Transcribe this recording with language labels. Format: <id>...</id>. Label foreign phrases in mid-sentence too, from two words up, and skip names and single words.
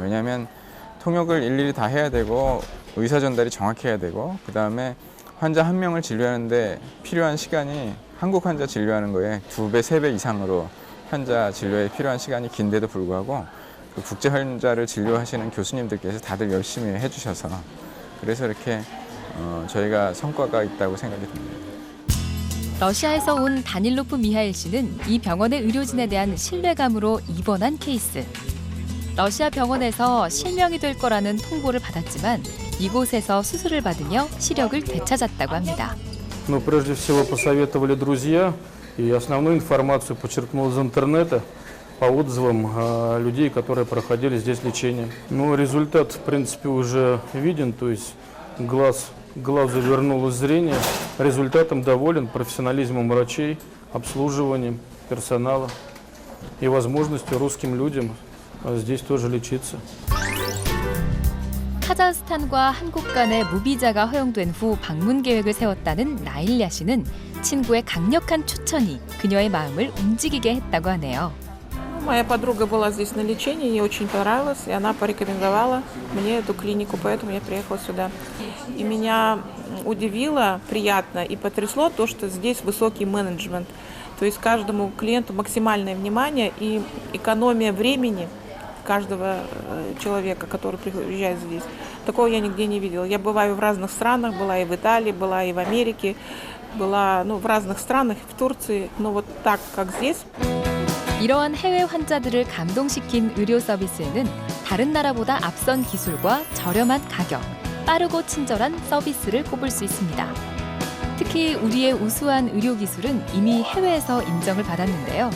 <ko>왜냐하면 통역을 일일이 다 해야 되고 의사 전달이 정확해야 되고 그다음에 환자 한 명을 진료하는데 필요한 시간이 한국 환자 진료하는 거에 2배, 3배 이상으로 환자 진료에 필요한 시간이 긴데도 불구하고 그 국제 환자를 진료하시는 교수님들께서 다들 열심히 해주셔서 그래서 이렇게 저희가 성과가 있다고 생각이 듭니다. 러시아에서 온 다닐로프 미하일 씨는 이 병원의 의료진에 대한 신뢰감으로 입원한 케이스. 러시아 병원에서 실명이 될 거라는 통보를 받았지만 이곳에서 수술을 받으며 시력을 되찾았다고 합니다.</ko> <ru>Но прежде всего посоветовали друзья, и основную информацию подчеркнул из интернета по отзывам людей, которые проходили здесь лечение. Но результат, в принципе, уже виден, то есть глазу вернулось зрение. Результатом доволен, профессионализмом врачей, обслуживанием персонала и возможностью русским людям здесь тоже лечиться.</ru> <ko>카자흐스탄과 한국 간의 무비자가 허용된 후 방문 계획을 세웠다는 나일야 씨는 친구의 강력한 추천이 그녀의 마음을 움직이게 했다고 하네요.</ko> <ru>Моя подруга была здесь на лечении, ей очень понравилось, и она порекомендовала мне эту клинику, поэтому я приехала сюда. И меня удивило, приятно и потрясло то, что здесь высокий менеджмент. То есть каждому клиенту максимальное внимание и экономия времени каждого человека, который приезжает здесь. Такого я нигде не видела. Я бываю в разных странах, была и в Италии, была и в Америке, была в разных странах, в Турции, но вот так, как здесь.</ru> <ko>이러한 해외 환자들을 감동시킨 의료 서비스에는 다른 나라보다 앞선 기술과 저렴한 가격, 빠르고 친절한 서비스를 꼽을 수 있습니다. 특히 우리의 우수한 의료 기술은 이미 해외에서 인정을 받았는데요.</ko>